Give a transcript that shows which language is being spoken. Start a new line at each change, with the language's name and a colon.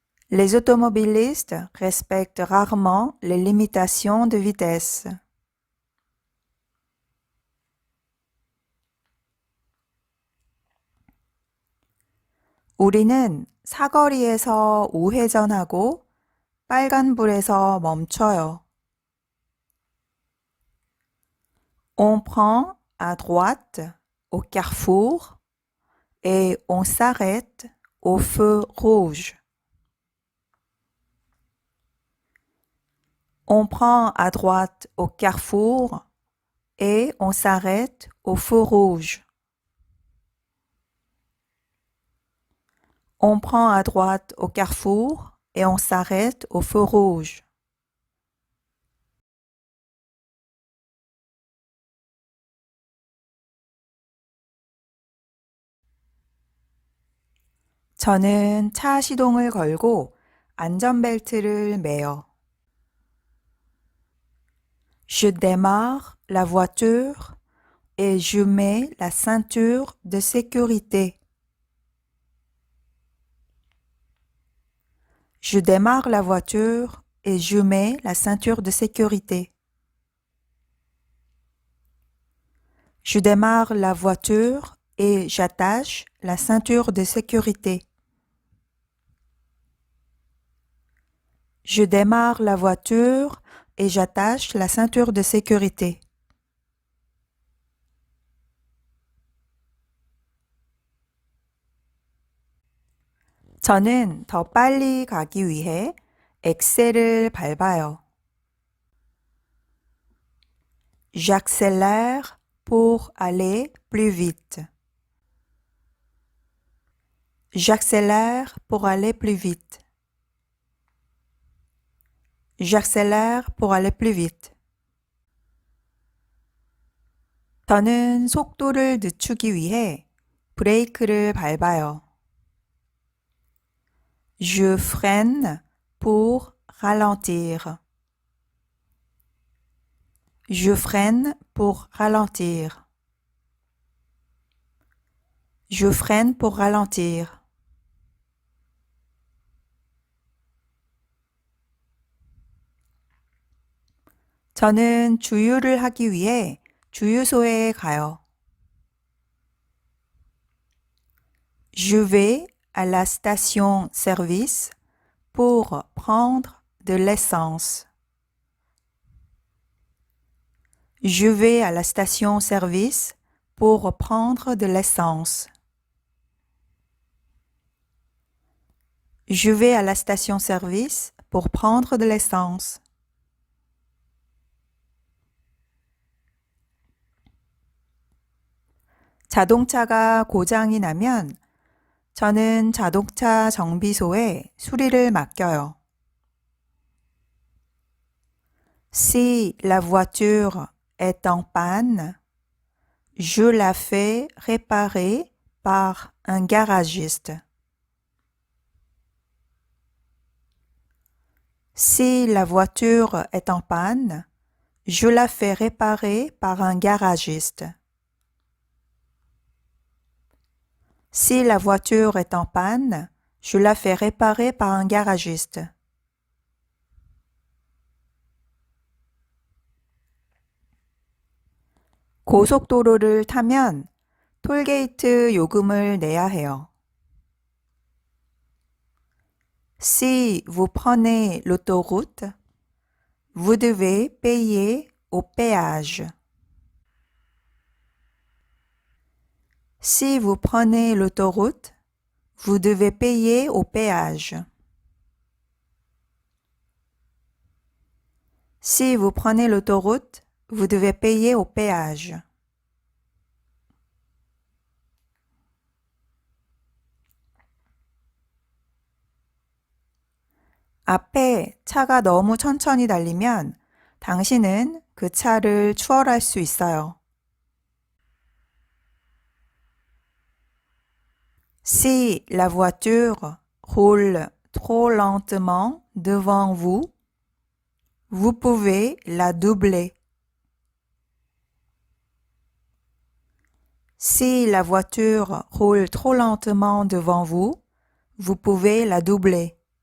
French: Les automobilistes respectent rarement les limitations de vitesse.
Korean: 우리는 사거리에서 우회전하고 빨간불에서 멈춰요.
French: On prend à droite au carrefour et on s'arrête au feu rouge. On prend à droite au carrefour et on s'arrête au feu rouge. On prend à droite au carrefour et on s'arrête au feu rouge.
Korean: 저는 차 시동을 걸고 안전벨트를 매요.
French: Je démarre la voiture et je mets la ceinture de sécurité. Je démarre la voiture et je mets la ceinture de sécurité. Je démarre la voiture et j'attache la ceinture de sécurité. Je démarre la voiture et j'attache la ceinture de sécurité.
Korean: 저는 더 빨리 가기 위해 엑셀을 밟아요.
French: J'accélère pour aller plus vite. J'accélère pour aller plus vite. J'accélère pour aller plus vite.
Korean: 저는 속도를 늦추기 위해 브레이크를 밟아요.
French: Je freine pour ralentir. Je freine pour ralentir. Je freine pour ralentir.
Korean: 저는 주유를 하기 위해 주유소에 가요.
French: Je vais à la station-service pour prendre de l'essence. Je vais à la station-service pour prendre de l'essence. Je vais à la station-service pour prendre de l'essence.
Korean: 자동차가 고장이 나면 저는 자동차 정비소에 수리를 맡겨요.
French: Si la voiture est en panne, je la fais réparer par un garagiste. Si la voiture est en panne, je la fais réparer par un garagiste. Si la voiture est en panne, je la fais réparer par un garagiste.
Korean: 고속도로를 타면 톨게이트 요금을 내야 해요.
French: Si vous prenez l'autoroute, vous devez payer au péage. Si vous prenez l'autoroute, vous devez payer au péage. Si vous prenez l'autoroute, vous devez payer au péage.
Korean: 앞에 차가 너무 천천히 달리면 당신은 그 차를 추월할 수 있어요.
French: Si la voiture roule trop lentement devant vous, vous pouvez la doubler. Si la voiture roule trop lentement devant vous, vous pouvez la doubler.